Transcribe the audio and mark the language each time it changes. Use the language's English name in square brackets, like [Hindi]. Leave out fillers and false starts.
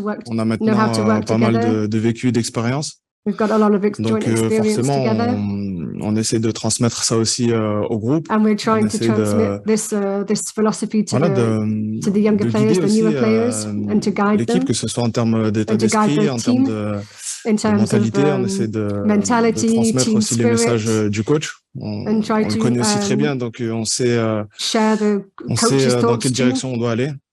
[French] On a maintenant pas mal de vécu et d'expérience. Donc forcément, on essaie de transmettre ça aussi au groupe. [English] And we're trying to transmit this philosophy to the younger players, the newer players, and to guide [French] l'équipe, que ce soit en termes d'état d'esprit, en termes de mentalité. On essaie de transmettre aussi les messages du coach. On le connaît aussi très bien, donc on sait dans quelle direction on doit aller.